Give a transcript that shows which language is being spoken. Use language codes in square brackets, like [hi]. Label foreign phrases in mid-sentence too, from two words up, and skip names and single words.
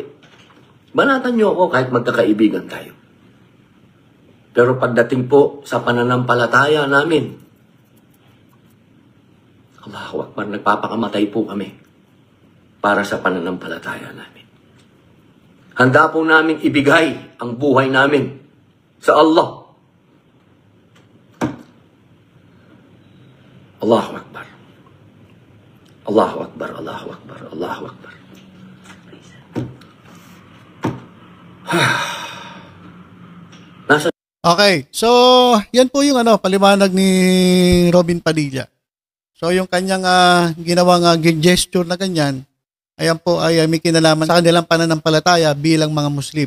[tl] Banatan niyo ako kahit magkakaibigan tayo. Pero pagdating po sa pananampalataya namin, [ar] الله أكبر, [tl] nagpapakamatay po kami para sa pananampalataya namin. Handa po namin ibigay ang buhay namin sa Allah. [ar] الله أكبر. الله أكبر، الله أكبر، الله أكبر. [tl] Okay, so yan po yung paliwanag ni Robin Padilla. So yung kanyang ginawang gesture na ganyan, ayan po ay may kinalaman sa kanilang pananampalataya bilang mga Muslim.